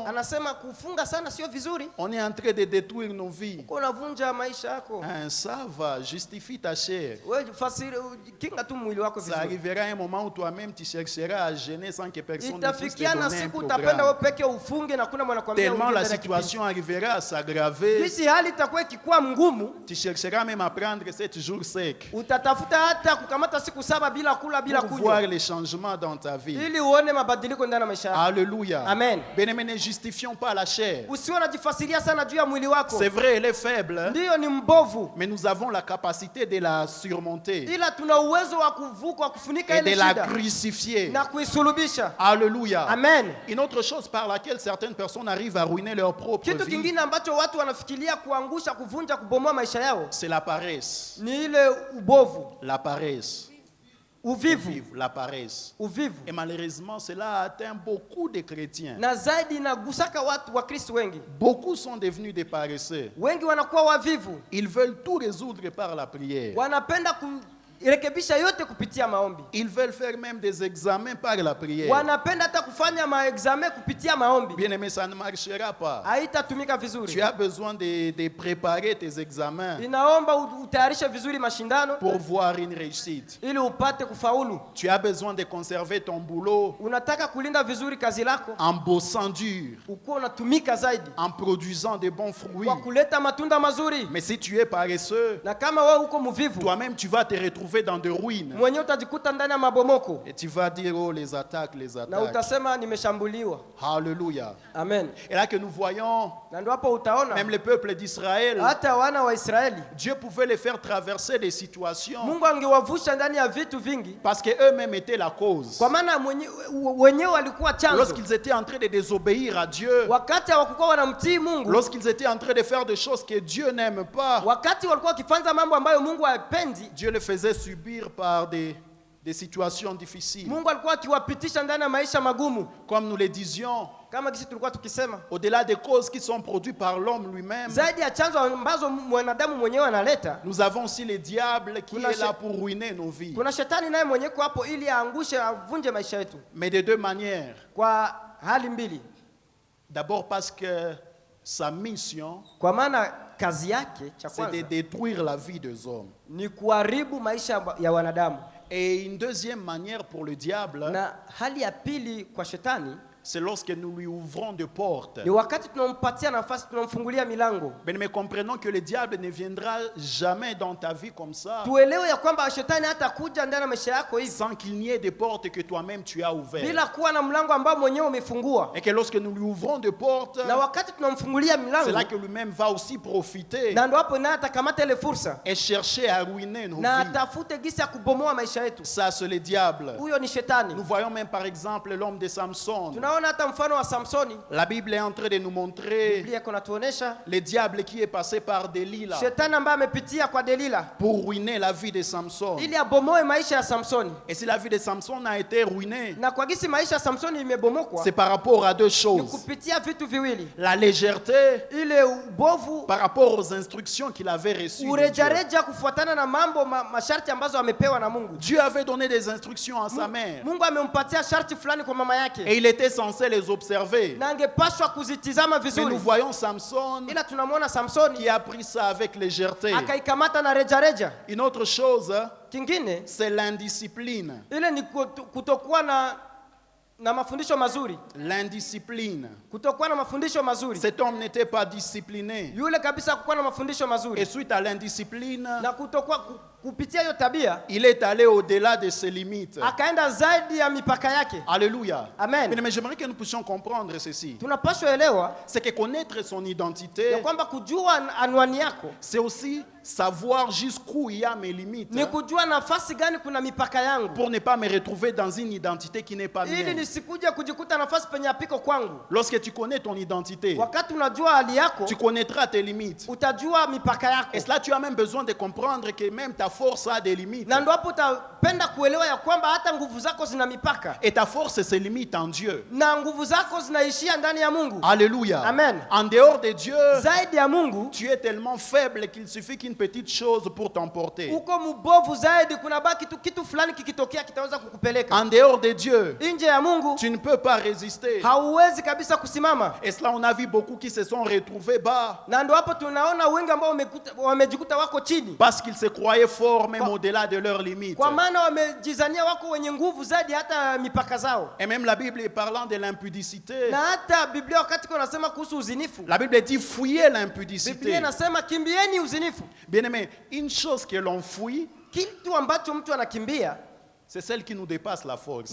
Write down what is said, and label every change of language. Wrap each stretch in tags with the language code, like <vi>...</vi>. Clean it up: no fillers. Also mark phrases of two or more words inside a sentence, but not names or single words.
<fr>On est en train de détruire nos vies. Ça va, justifie ta chair. Ça arrivera un moment où toi-même tu chercheras à jeûner sans que personne ne puisse te donner un programme. Tellement la situation arrivera à s'aggraver,</fr> <sw>Jinsi hali itakuwa ikikuwa ngumu,</sw> <fr>tu chercheras même à prendre 7 jours secs</fr> <sw>utatafuta hata kukamata siku 7 bila kula bila</sw> <fr>pour</fr> <sw>kunywa,</sw> <fr>voir les changements dans ta vie.</fr> <sw>ili uone mabadiliko ndani ya maisha yako.</sw> <fr>Alléluia. Amen. Bien-aimés, ne justifions pas la chair.</fr> <sw>Usiwe unajifasiria sana juu ya mwili wako.</sw> <fr>C'est vrai, elle est faible,</fr> <sw>Ndiyo ni mbovu,</sw> <fr>mais nous avons la capacité de la surmonter</fr> <sw>ila tuna uwezo wa kuvuka, wa kufunika</sw> <fr>et</fr> <sw>ile</sw> <fr>de la</fr> <sw>shida</sw> <fr>crucifier.</fr> <sw>na kuisulubisha.</sw> <fr>Alléluia. Amen. Une autre chose par laquelle certaines personnes arrivent à ruiner leur propre</fr> <sw>Kitu</sw> <fr>vie,</fr> <sw>kingine ambacho watu wanafikiria kuangusha, kuvunja, kubomoa maisha yao</sw> <fr>c'est la paresse.</fr> <sw>ni ile ubovu,</sw> <fr>La paresse.</fr> <sw>uvivu,</sw> <fr>La paresse.</fr> <sw>uvivu.</sw> <fr>Et malheureusement, cela atteint beaucoup de chrétiens.</fr> <sw>Na zaidi inagusaka watu wa Kristo wengi.</sw> <fr>Beaucoup sont devenus des paresseux.</fr> <sw>Wengi wanakuwa wavivu,</sw> <fr>Ils veulent tout résoudre par la prière.</fr> <sw>wanapenda kurekebisha yote kupitia maombi,</sw> <fr>Ils veulent faire même des examens par la prière.</fr> <sw>wanapenda hata kufanya maexame kupitia maombi.</sw> <fr>Bien aimé, ça ne marchera pas.</fr> <sw>Haitatumika</sw> <fr>Tu</fr> <sw>vizuri.</sw> <fr>as besoin de préparer tes examens</fr> <sw>Inaomba utayarishe vizuri mashindano</sw> <fr>pour voir une réussite.</fr> <sw>ili upate kufaulu.</sw> <fr>Tu as besoin de conserver ton boulot</fr> <sw>Unataka kulinda vizuri kazi lako,</sw> <fr>en bossant dur,</fr> <sw>ukuwa unatumika zaidi</sw> <fr>en produisant de bons fruits.</fr> <sw>kwa kuleta matunda mazuri.</sw> <fr>Mais si tu es paresseux,</fr> <sw>Na kama wewe uko mvivu,</sw> <fr>toi-même tu vas te retrouver dans de ruines.</fr> <sw>mwenyewe utajikuta ndani ya mabomoko</sw> <fr>Et tu vas dire, oh, les attaques, les</fr> <sw>na</sw> <fr>attaques.</fr> <sw>utasema nimeshambuliwa.</sw> <fr>Alléluia. Amen. Et là que nous voyons,</fr> <sw>Na ndio hapo utaona</sw> <fr>même le peuple d'Israël,</fr> <sw>hata wana wa Israeli</sw> <fr>Dieu pouvait les faire traverser des situations</fr> <sw>Mungu angewavusha ndani ya vitu vingi,</sw> <fr>parce qu'eux-mêmes étaient la cause.</fr> <sw>kwa maana wenyewe walikuwa chanzo.</sw> <fr>Lorsqu'ils étaient en train de désobéir à Dieu,</fr> <sw>Wakati hawakuwa wanamtii Mungu,</sw> <fr>lorsqu'ils étaient en train de faire des choses que Dieu n'aime pas,</fr> <sw>wakati walikuwa wakifanya mambo ambayo Mungu hapendi,</sw> <fr>Dieu les faisait subir par des situations difficiles.</fr> <sw>Mungu alikuwa akiwapitisha ndani ya maisha magumu.</sw> <fr>Comme nous le disions,</fr> <sw>Kama kisi tulikuwa tukisema,</sw> <fr>au-delà des causes qui sont produites par l'homme lui-même,</fr> <sw>zaidi ya chanzo ambazo mwanadamu mwenyewe analeta,</sw> <fr>nous avons aussi le diable qui</fr> <sw>Kuna</sw> <fr>est là pour ruiner nos vies.</fr> <sw>kuna shetani naye mwenyewe kwa hapo ili aangushe, avunje maisha yetu</sw> <fr>Mais de deux manières.</fr> <sw>kwa hali mbili.</sw> <fr>D'abord parce que sa mission,</fr> <sw>Kwa maana kazi yake cha</sw> <fr>c'est de</fr> <sw>kwanza</sw> <fr>détruire la vie des hommes.</fr> <sw>ni kuharibu maisha ya wanadamu,</sw> <fr>Et une deuxième manière pour le diable,</fr> <sw>na hali ya pili kwa shetani</sw> <fr>c'est lorsque nous lui ouvrons des portes.</fr> <sw>ni wakati tunampatia nafasi, tunamfungulia milango.</sw> <fr>Mais comprenons que le diable ne viendra jamais dans ta vie comme ça</fr> <sw>Tuelewe ya kwamba shetani hata kuja ndani ya maisha yako hivi</sw> <fr>sans qu'il n'y ait des portes que toi-même tu as ouvertes.</fr> <sw>bila kuwa na mlango ambao mwenyewe umefungua.</sw> <fr>Et que lorsque nous lui ouvrons des portes,</fr> <sw>Na wakati tunamfungulia</sw> <fr>c'est</fr> <sw>milango,</sw> <fr>là que lui-même va aussi profiter</fr> <sw>na ndio hapo naye atakamata ile fursa</sw> <fr>et chercher à ruiner nos</fr> <sw>na</sw> <fr>vies.</fr> <sw>atafute gisi ya kubomoa maisha yetu.</sw> <fr>Ça, c'est le diable.</fr> <sw>Huyo ni shetani.</sw> <fr>Nous voyons même par exemple l'homme de Samson.</fr> <sw>Tunaona hata mfano wa Samsoni,</sw> <fr>La Bible est en train de nous montrer</fr> <sw>Biblia iko natuonesha</sw> <fr>le diable qui est passé par Delilah</fr> <sw>shetani ambaye amepitia kwa Delila</sw> <fr>pour ruiner la vie de Samson.</fr> <sw>ili abomoe maisha ya Samsoni.</sw> <fr>Et si la vie de Samson a été ruinée,</fr> <sw>Na kwa gisi maisha ya Samsoni imebomokwa</sw> <fr>c'est par rapport à deux</fr> <sw>ni</sw> <fr>choses.</fr> <sw>kupitia vitu viwili:</sw> <fr>La légèreté</fr> <sw>ile ubovu,</sw> <fr>par rapport aux instructions qu'il avait reçues de Dieu.</fr> <sw>urejareja kufuatana na mambo masharti ambazo amepewa na Mungu.</sw> <fr>Dieu avait donné des instructions à sa mère</fr> <sw>Mungu amempatia sharti fulani kwa mama yake</sw> <fr>et il était censé les observer.</fr> <sw>na angepashwa kuzitizama</sw> <fr>Mais nous</fr> <sw>vizuri,</sw> <fr>voyons Samson</fr> <sw>ila tunamwona Samsoni</sw> <fr>qui a pris ça avec légèreté.</fr> <sw>akaikamata na rejareja.</sw> <fr>Une autre chose,</fr> <sw>Kingine</sw> <fr>c'est l'indiscipline.</fr> <sw>ile ni kutokuwa na mafundisho mazuri,</sw> <fr>L'indiscipline.</fr> <sw>kutokuwa na mafundisho mazuri.</sw> <fr>Cet homme n'était pas discipliné.</fr> <sw>Yule kabisa kukuwa na mafundisho</sw> <fr>Et</fr> <sw>mazuri</sw> <fr>suite à l'indiscipline,</fr> <sw>na kutokuwa kupitia hiyo tabia</sw> <fr>il est allé au-delà de ses limites.</fr> <sw>akaenda zaidi ya mipaka yake.</sw> <fr>Alléluia. Amen. Mais j'aimerais que nous puissions comprendre ceci.</fr> <sw>Tunapaswa elewa</sw> <fr>C'est que connaître son identité,</fr> <sw>ya kwamba kujua anwani yako</sw> <fr>c'est aussi savoir jusqu'où il y a mes limites</fr> <sw>ni kujua nafasi gani kuna mipaka yangu,</sw> <fr>pour ne pas me retrouver dans une identité qui n'est pas</fr> <sw>ili</sw> <fr>mienne.</fr> <sw>nisikuje kujikuta nafasi penye apiko kwangu.</sw> <fr>Lorsque tu connais ton identité,</fr> <sw>Wakati unajua hali yako,</sw> <fr>tu connaîtras tes limites.</fr> <sw>utajua mipaka yako,</sw> <fr>Et cela, tu as même besoin de comprendre que même ta force a des limites.</fr> <sw>na ndio hapo utapenda kuelewa ya kwamba hata nguvu zako zina mipaka</sw> <fr>Et ta force se limite en Dieu.</fr> <sw>na nguvu zako zinaishia ndani ya Mungu.</sw> <fr>Alléluia. Amen. En dehors de Dieu,</fr> <sw>Zaidi ya Mungu</sw> <fr>tu es tellement faible qu'il suffit qu'une petite chose pour t'emporter.</fr> <sw>uko mbovu zaidi, kuna baki tu kitu fulani kikitokea kitaweza kukupeleka.</sw> <fr>En dehors de Dieu,</fr> <sw>Nje ya Mungu</sw> <fr>tu ne peux pas résister.</fr> <sw>hauwezi kabisa kusimama,</sw> <fr>Et cela, on a vu beaucoup qui se sont retrouvés bas</fr> <sw>na ndio hapo tunaona wengi ambao wamejikuta wako chini,</sw> <fr>parce qu'ils se croyaient forts même au-delà de leurs limites.</fr> <sw>kwa maana</sw> <fr>Et même la Bible parlant de l'impudicité. La Bible dit fuyez l'impudicité. Bien-aimé, une chose que l'on fuit, c'est celle qui nous dépasse la force.</fr>